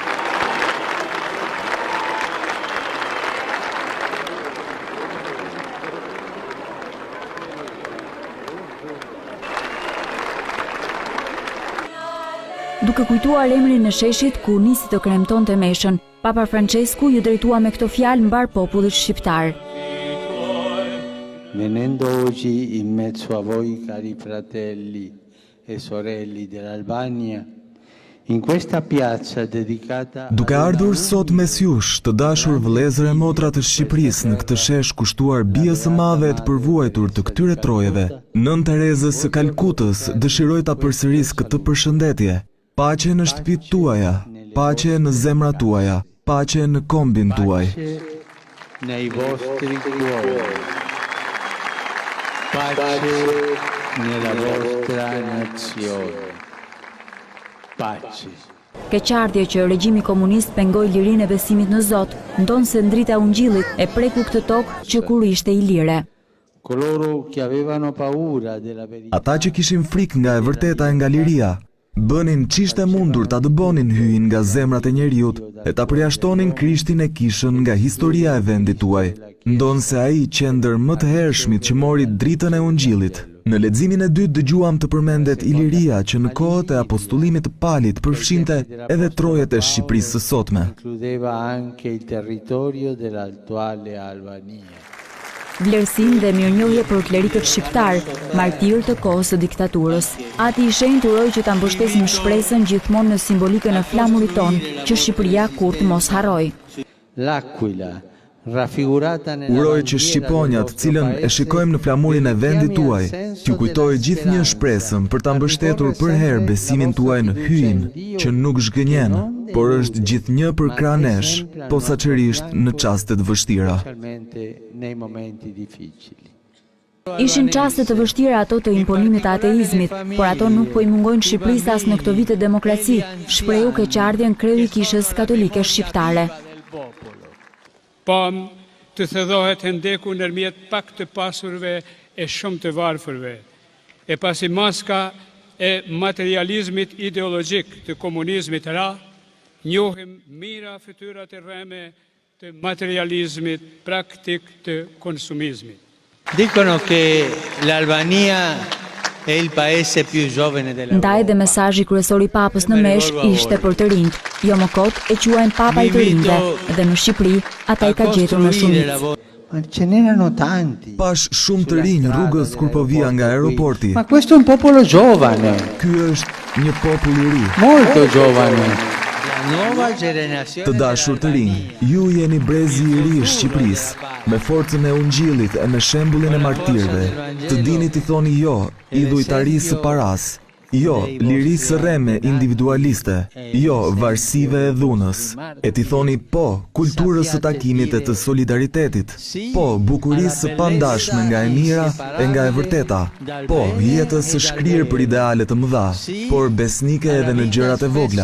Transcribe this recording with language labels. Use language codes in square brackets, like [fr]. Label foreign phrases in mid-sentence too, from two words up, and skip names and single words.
[sq] Duke kujtuar emrin e sheshit ku nisi të kremtonte meshën, Papa Francesku ju drejtua me këto fjalë mbar popullit shqiptar. [it] Venendo oggi in mezzo a voi, cari fratelli e sorelle dell'Albania, in questa piazza dedicata. [sq] Duke ardhur sot mes jush, të dashur vëllezër e motra të Shqipërisë, në këtë shesh kushtuar bijës së madhe e të përvuajtur të këtyre trojeve, Nën Terezës së Kalkutës, dëshiroj ta përsëris këtë përshëndetje. Paqe në shtëpitë tuaja, paqe në zemrat tuaja, paqe në kombin tuaj. [it] Nei vostri cuori. Pace nella vostra nazione. Pace. [sq] Keqardhje që regjimi komunist pengoi lirinë e besimit në Zot, ndonë se ndrita ungjillit e preku këtë tokë që kur ishte i lire. [it] Coloro che avevano paura della verità. [sq] Ata që kishin frikë nga e vërteta e nga liria, bënin ç'ishte mundur ta dëbonin hyin nga zemrat e njerëzit e ta përjashtonin Krishtin e kishën nga historia e vendit tuaj, ndonë se ai qendër më të hershmit që mori dritën e ungjillit. Në leximin e dytë dëgjuam të përmendet Iliria që në kohët e apostullimit të Palit përfshinte edhe trojet e Shqipërisë së sotme. [it] Includeva anche il territorio dell'attuale Albania. [sq] Vlerësim dhe mirënjohje për klerikët shqiptar, martirë të kohës së diktaturës. Ati i Shenjtë uroi që ta mbështesim shpresën gjithmonë në simbolikën e flamurit tonë, që Shqipëria kurrë mos harroj. [it] L'Aquila, raffigurata nella [sq] Uroj që Shqiponjat, cilën e shikojmë në flamurin e vendit tuaj, t'ju kujtojë gjithnjë shpresën për ta mbështetur për herë besimin tuaj në hyin, që nuk zhgënjen, por është gjithnjë për krah nesh, posaçërisht në çastet vështira. [it] nei momenti difficili. [sq] Ishin çaste të vështira ato të imponimit të ateizmit, por ato nuk po i mungojnë Shqipërisë as në këto vite demokraci, shprehu keqardhjen kreu i kishës katolike shqiptare. Pam të thedhohet hendeku ndërmjet pak të pasurve e shumë të varfërve, e pasi maska e materializmit ideologjik të komunizmit ra, njohim mira fytyrat e rreme të materializmit praktik të konsumizmit. [it] Dicono che l'Albania è il paese più giovane della. [sq] Ndaj dhe mesazhi kryesor i Papës në mesh ishte për të rinjt. Jo më kot e quajnë Papa i të rinjve, dhe në Shqipëri ata i ka gjetur në shumicë. [it] Ma ce n'erano tanti. [sq] Pash shumë të rinj rrugës kur po vija nga aeroporti. [it] Ma questo è un popolo giovane, [sq] Ky është një popull i ri. [it] molto giovane. La nuova generazione. [sq] Të dashur të rinj, ju jeni brezi i ri i Shqipërisë, me forcën e ungjillit e me shembullin e martirëve. Të dini t'i thoni jo idhujtarisë së paras, jo lirisë së rreme individualiste, jo varësive e dhunës. E t'i thoni po kulturës së takimit e të solidaritetit, po bukurisë së pandashme nga e mira e nga e vërteta, po jetës së shkrirë për ideale të mëdha, por besnike edhe në gjërat e vogla.